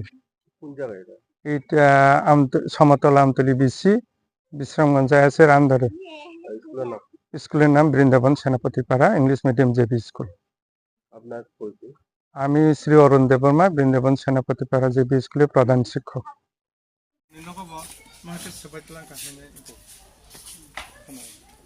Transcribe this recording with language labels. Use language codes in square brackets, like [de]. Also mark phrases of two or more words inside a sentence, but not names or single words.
[bn] এইটা সমতলা আমতলী বিসি বিশ্রামগঞ্জ আয়াসের আন্ডারে। স্কুলের নাম বৃন্দাবন সেনাপতি পাড়া ইংলিশ মিডিয়াম জেবি স্কুল। আমি শ্রী অরুণ দেববর্মা, বৃন্দাবন সেনাপতি পাড়া জেবি স্কুলের প্রধান শিক্ষক। [tl] Nino ko ba? Mga sabay lang kasi na ito.